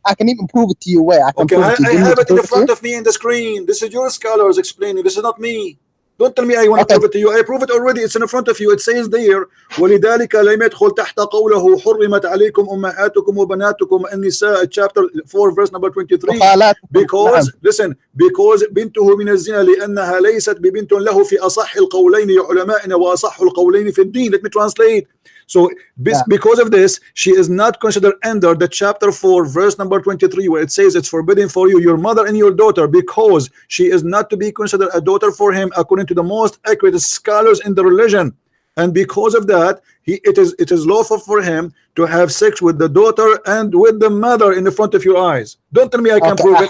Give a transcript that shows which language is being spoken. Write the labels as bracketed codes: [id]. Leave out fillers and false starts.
[en] I can even prove it to you where I can prove it to you. I have it in front of me in the screen. This is your scholars explaining. This is not me. Don't tell me I want to prove it to you. I prove it already. It's in front of you. It says there, [ar] وَلِذَلِكَ لَمْ يَدْخُلْ تَحْتَ قَوْلَهُ حُرِّمَتْ عَلَيْكُمْ أُمَّهَاتُكُمْ وَبَنَاتُكُمْ النِّسَاء [en] chapter 4 verse number 23. Because listen, because [ar] بنته من الزنا لأنها ليست ببنت له في أصح القولين لعلمائنا وأصح القولين في الدين. [en] Let me translate. So because of this, she is not considered under the chapter 4 verse number 23 where it says it's forbidden for you, your mother and your daughter, because she is not to be considered a daughter for him according to the most accurate scholars in the religion. And because of that, it is lawful for him to have sex with the daughter and with the mother in the front of your eyes. Don't tell me I can prove it.